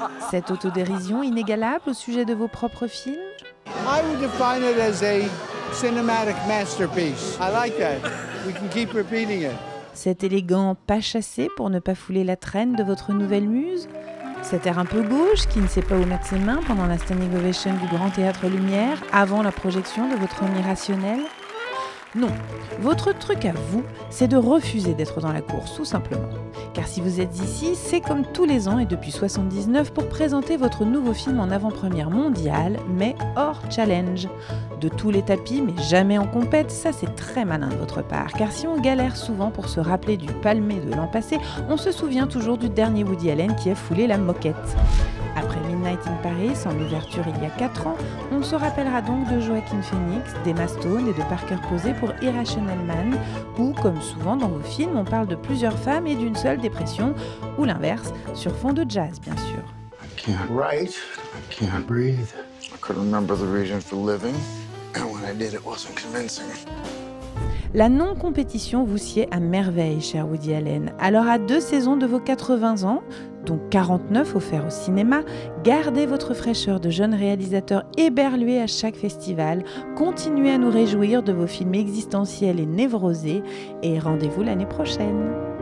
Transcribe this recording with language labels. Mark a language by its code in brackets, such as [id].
[fr] Cette autodérision inégalable au sujet de vos propres films ? [en] I would define it as a cinematic masterpiece. I like that. We can keep repeating it. [fr] Cet élégant pas chassé pour ne pas fouler la traîne de votre nouvelle muse ? Cet air un peu gauche qui ne sait pas où mettre ses mains pendant la standing ovation du Grand Théâtre Lumière avant la projection de votre homme irrationnel ? Non, votre truc à vous, c'est de refuser d'être dans la course, tout simplement. Car si vous êtes ici, c'est comme tous les ans et depuis 79 pour présenter votre nouveau film en avant-première mondiale, mais hors challenge. De tous les tapis, mais jamais en compète, ça c'est très malin de votre part. Car si on galère souvent pour se rappeler du palmé de l'an passé, on se souvient toujours du dernier Woody Allen qui a foulé la moquette. Après Midnight in Paris, en ouverture il y a 4 ans, on se rappellera donc de Joaquin Phoenix, d'Emma Stone et de Parker Posey pour Irrational Man, où, comme souvent dans vos films, on parle de plusieurs femmes et d'une seule dépression, ou l'inverse, sur fond de jazz, bien sûr. [en] I can't write. I can't breathe. I could remember the reason for living, and when I did, it wasn't convincing. [fr] La non-compétition vous sied à merveille, cher Woody Allen. Alors à 2 saisons de vos 80 ans, dont 49 offerts au cinéma, gardez votre fraîcheur de jeune réalisateur éberlué à chaque festival, continuez à nous réjouir de vos films existentiels et névrosés, et rendez-vous l'année prochaine.